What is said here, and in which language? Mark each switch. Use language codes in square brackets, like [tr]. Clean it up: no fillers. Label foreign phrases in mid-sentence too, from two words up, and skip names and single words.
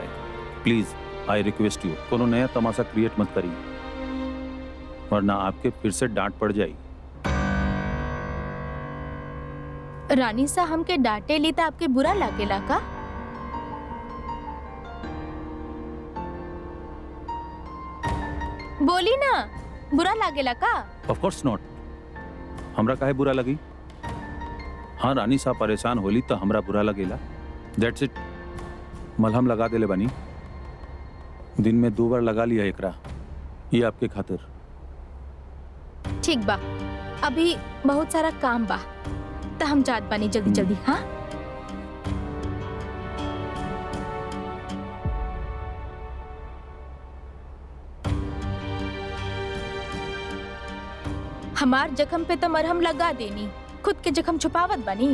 [en] Please I request you [bho] कोनो नया तमाशा क्रिएट मत करी, वरना आपके फिर से डांट पड़ जाई। रानी सा हमके डांटे ली तो आपके बुरा लागेला का? बोली ना, बुरा लागेला का? [en] Of course not. [bho] हमरा काहे बुरा लगी? हाँ रानी सा परेशान होली तो हमरा बुरा लगेला। [en] That's it. [bho] मलहम लगा देले बनी, दिन में 2 बार लगा लिया एकरा, ये आपके खातिर। ठीक बा, अभी बहुत सारा काम बा तो हम जात बानी जल्दी जल्दी। हाँ हमार जख्म पे तो मरहम लगा देनी, खुद के जख्म छुपावत बनी।